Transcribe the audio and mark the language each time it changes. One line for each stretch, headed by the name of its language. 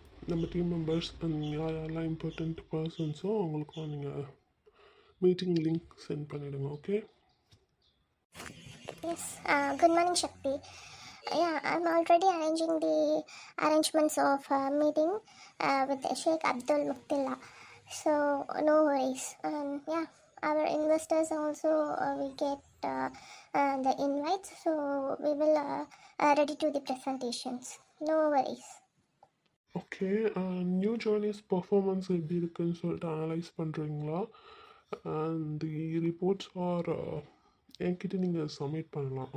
Tamil: நம்ம team members யாரெல்லாம் important பர்சன்ஸோ அவங்களுக்கும் நீங்கள் மீட்டிங் லிங்க் சென்ட் பண்ணிவிடுங்க.
English: Okay? Yes, good morning, Shakti. Yeah, I'm already arranging the arrangements of meeting with Sheikh Abdul Muktilla. So, no worries. Yeah, our investors also will get the invites. So, we will ready to the presentations. No worries.
Tamil: Okay, new journeys performance எப்படி இருக்குன்னு சொல்லிட்டு analyse பண்ணுறீங்களா?
English: and the reports are
Tamil: என்கிட்ட நீங்கள் submit பண்ணலாம்.